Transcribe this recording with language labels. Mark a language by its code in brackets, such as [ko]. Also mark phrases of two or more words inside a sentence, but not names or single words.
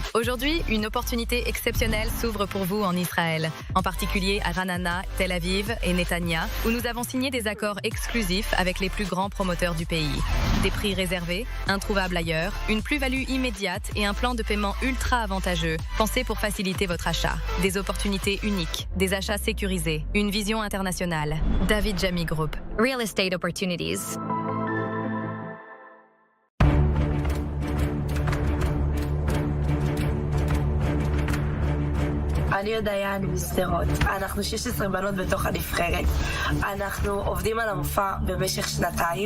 [fr] Aujourd'hui, une opportunité exceptionnelle s'ouvre pour vous en Israël, en particulier à Ranana, Tel Aviv et Netanya, où nous avons signé des accords exclusifs avec les plus grands promoteurs du pays. Des prix réservés, introuvables ailleurs, une plus-value immédiate et un plan de paiement ultra avantageux, pensé pour faciliter votre achat. Des opportunités uniques, des achats sécurisés, une vision internationale. David Jami Group. [en] Real Estate Opportunities. [he] אני יודעיה, אני משדרות. אנחנו 16 בנות בתוך הנבחרת. אנחנו עובדים על המופע במשך שנתיים.